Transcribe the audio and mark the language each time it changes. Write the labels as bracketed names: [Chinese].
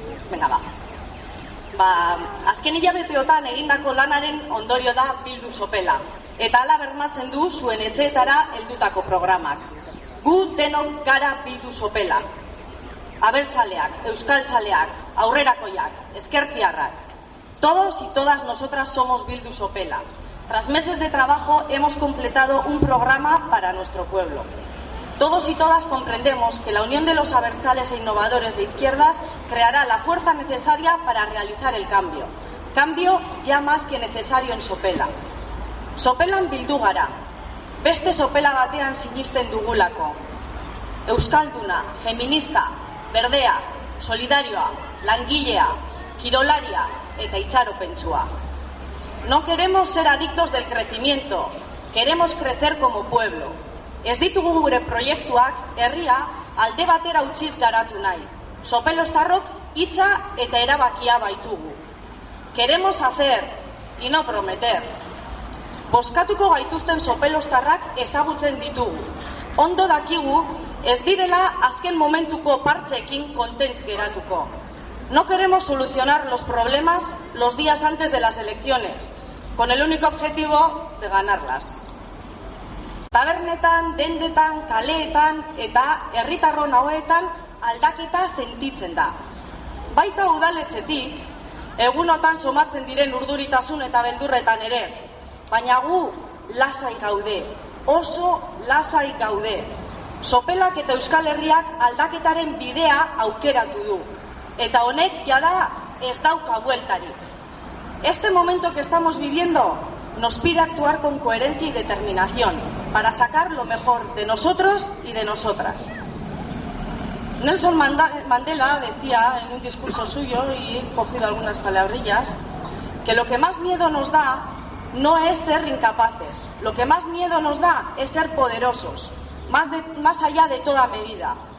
[Basque] Venga, azken hilabeteotan egindako lanaren ondorio da Bildu Sopela. Eta hala bermatzen du zuen etxeetara heldutako programak. Gu denok gara Bildu Sopela. Abertzaleak, euskaltzaleak, aurrerakoiak, ezkertiarrak. [Spanish] Todos y todas nosotras somos Bildu Sopela. Tras meses de trabajo hemos completado un programa para nuestro pueblo. Todos y todas comprendemos que la unión de los abertzales e innovadores de izquierdas creará la fuerza necesaria para realizar el cambio. Cambio ya más que necesario en Sopela. [Basque] Sopelan bildu gara. Beste Sopela batean sinisten dugulako. Euskalduna, feminista, berdea, solidarioa, langilea, kirolaria eta itxaropentsua. [Spanish] No queremos ser adictos del crecimiento, queremos crecer como pueblo. [Basque] Ez ditugu gure proiektuak herria alde batera utziz garatu nahi. Sopelostarrok hitza eta erabakia baitugu. [Spanish] Queremos hacer y no prometer. [Basque] Bozkatuko gaituzten sopelostarrak ezagutzen ditugu. Ondo dakigu ez direla azken momentuko partxeekin kontent geratuko. [Spanish] No queremos solucionar los problemas los días antes de las elecciones, con el único objetivo de ganarlas. [Basque] Tabernetan, dendetan, kaleetan eta herritarron hauetan aldaketa sentitzen da. Baita udaletxetik, egunotan somatzen diren urduritasun eta beldurretan ere, baina gu lasai gaude, oso lasai gaude. Sopelak eta Euskal Herriak aldaketaren bidea aukeratu du, eta honek jada ez dauka bueltarik. [Spanish] Este momento que estamos viviendo nos pide actuar con coherencia y determinación para sacar lo mejor de nosotros y de nosotras. Nelson Mandela decía en un discurso suyo, y he cogido algunas palabrillas, que lo que más miedo nos da no es ser incapaces, lo que más miedo nos da es ser poderosos, más allá de toda medida.